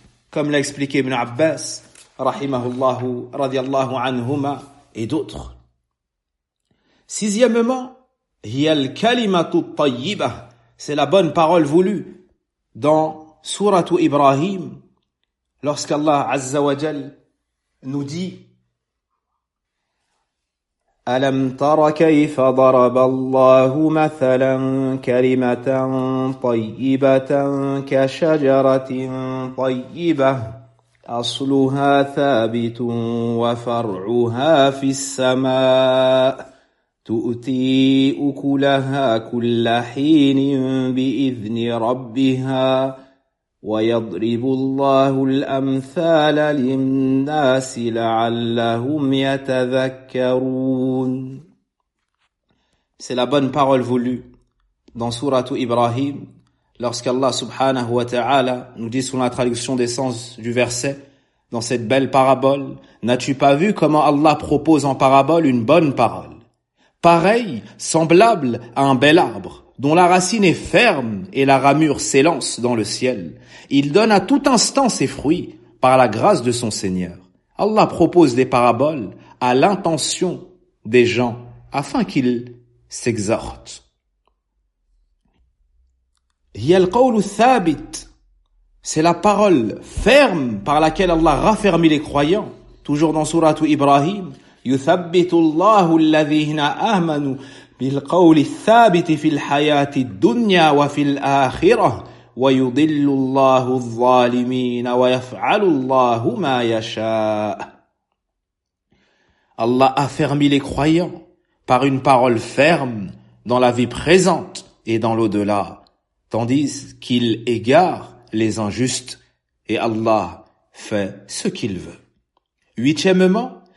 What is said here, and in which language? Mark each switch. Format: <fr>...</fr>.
<fr>Comme l'a expliqué Ibn Abbas,</fr> <ar>rahimahullahu, radiallahu anhuma,</ar> <fr>et d'autres. Sixièmement,</fr> <ar>yal kalimatu tayyibah,</ar> <fr>c'est la bonne parole voulue dans Sourate Ibrahim, lorsqu'Allah</fr> <ar>Azza wa Jal</ar> <fr>nous dit,</fr> <ar>ألم تر كيف ضرب الله مثلا كلمة طيبة كشجرة طيبة أصلها ثابت وفرعها في السماء تؤتي أكلها كل حين بإذن ربها ويضرب الله الأمثال للناس لعلهم يتذكرون.</ar> <fr>C'est la bonne parole voulue dans Sourate Ibrahim, lorsqu'Allah</fr> <ar>subhanahu wa ta'ala</ar> <fr>nous dit sous la traduction des sens du verset, dans cette belle parabole, n'as-tu pas vu comment Allah propose en parabole une bonne parole? Pareil, semblable à un bel arbre, dont la racine est ferme et la ramure s'élance dans le ciel. Il donne à tout instant ses fruits par la grâce de son Seigneur. Allah propose des paraboles à l'intention des gens afin qu'ils s'exhortent. C'est la parole ferme par laquelle Allah raffermit les croyants. Toujours dans Sourate Ibrahim,</fr> <ar>يُثَبِّتُ اللَّهُ الَّذِينَ آمَنُوا بِالْقَوْلِ الثَّابِتِ فِي الْحَيَاةِ الدُّنْيَا وَفِي الْآخِرَةِ وَيُضِلُّ اللَّهُ الظَّالِمِينَ وَيَفْعَلُ اللَّهُ مَا يَشَاءُ.</ar> <fr>Allah affermit les croyants par une parole ferme dans la vie présente et dans l'au-delà, tandis qu'il égare les injustes, et Allah fait ce qu'il veut. Huitièmement,</fr>